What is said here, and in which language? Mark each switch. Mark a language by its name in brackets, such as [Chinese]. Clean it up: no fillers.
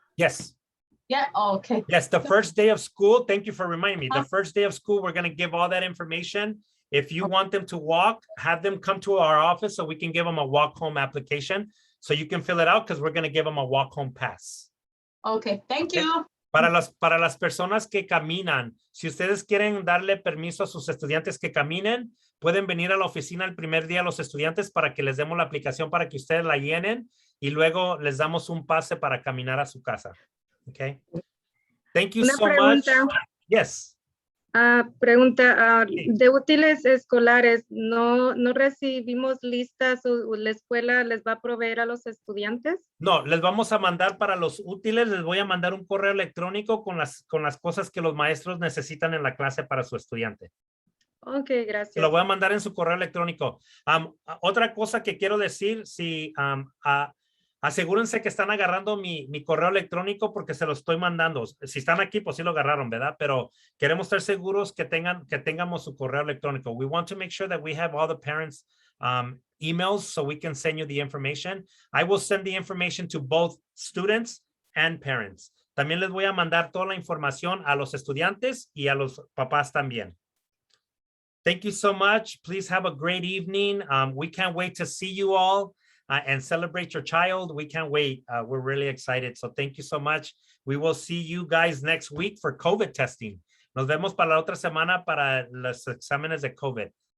[English] Yes. Yeah. Oh, okay. Yes. The first day of school. Thank you for reminding me. The first day of school, we're going to give all that information. If you want them to walk, have them come to our office so we can give them a walk home application. So you can fill it out because we're going to give them a walk home pass. Okay. Thank you. [Spanish] Para las personas que caminan, si ustedes quieren darle permiso a sus estudiantes que caminen, pueden venir a la oficina el primer día a los estudiantes para que les demos la aplicación para que ustedes la llenen y luego les damos un pase para caminar a su casa. [English] Okay. Thank you so much. Yes. [Spanish] Pregunta, de útiles escolares, ¿no recibimos listas o la escuela les va a proveer a los estudiantes? No, les vamos a mandar para los útiles, les voy a mandar un correo electrónico con las cosas que los maestros necesitan en la clase para su estudiante. Ok, gracias. Se lo voy a mandar en su correo electrónico. Otra cosa que quiero decir, si asegúrense que están agarrando mi correo electrónico porque se lo estoy mandando. Si están aquí, pues sí lo agarraron, ¿verdad? Pero queremos estar seguros que tengamos su correo electrónico. [English] We want to make sure that we have all the parents' emails so we can send you the information. I will send the information to both students and parents. [Spanish] También les voy a mandar toda la información a los estudiantes y a los papás también. [English] Thank you so much. Please have a great evening. We can't wait to see you all. And celebrate your child. We can't wait. We're really excited. So thank you so much. We will see you guys next week for COVID testing. [Spanish] Nos vemos para la otra semana para los exámenes de COVID.